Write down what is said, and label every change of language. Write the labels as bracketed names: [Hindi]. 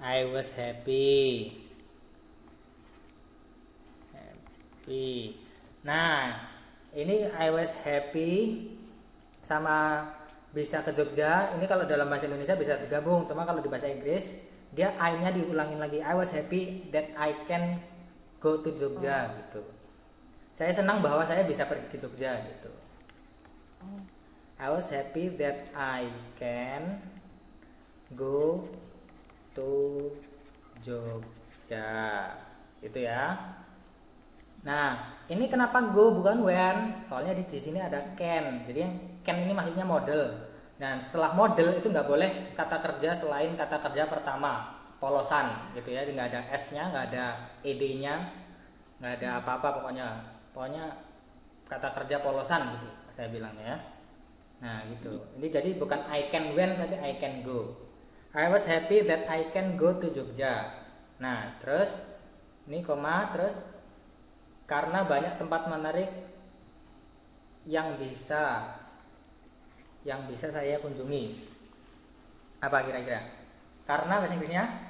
[English] I was happy. [Indonesian] Happy. Nah, ini [English] I was happy [Indonesian] sama bisa ke Jogja. Ini kalau dalam bahasa Indonesia bisa digabung. Cuma kalau di bahasa Inggris, dia I-nya diulangin lagi. [English] I was happy that I can go to Jogja gitu. [Indonesian] Saya senang bahwa saya bisa pergi ke Jogja gitu. Oh, [English] I was happy that I can go to Jogja. [Indonesian] Itu ya. Nah, ini kenapa go bukan when? Soalnya di sini ada can. Jadi yang can ini maksudnya model. Dan setelah model itu nggak boleh kata kerja selain kata kerja pertama, polosan gitu ya. Nggak ada s-nya, nggak ada ed-nya, nggak ada apa-apa pokoknya. Pokoknya kata kerja polosan gitu saya bilangnya ya. Nah gitu. Ini jadi bukan [English] I can when [Indonesian] tapi [English] I can go. I was happy that I can go to Jogja. [Indonesian] Nah terus ini koma terus karena banyak tempat menarik yang bisa saya kunjungi. Apa kira-kira? Karena bahasa Inggrisnya